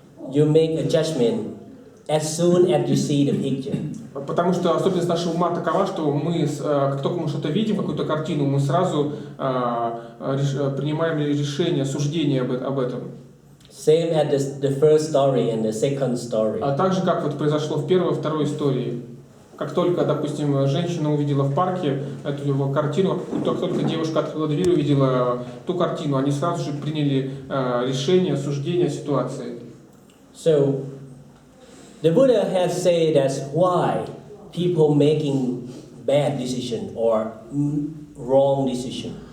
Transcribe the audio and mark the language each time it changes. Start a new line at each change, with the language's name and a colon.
English: You make a judgment as soon as you see the picture.
Russian: Потому что особенность нашего ума такова, что мы, как только мы что-то видим, какую-то картину, мы сразу принимаем решение, суждение об этом.
English: Same as the first story and the second story.
Russian: А также, как вот произошло в первой и второй истории. Как только, допустим, женщина увидела в парке эту картину, как только девушка открыла дверь и увидела ту картину, они сразу же приняли решение, суждение о ситуации.
English: So, the Buddha has said that's why people making bad decision or wrong decision.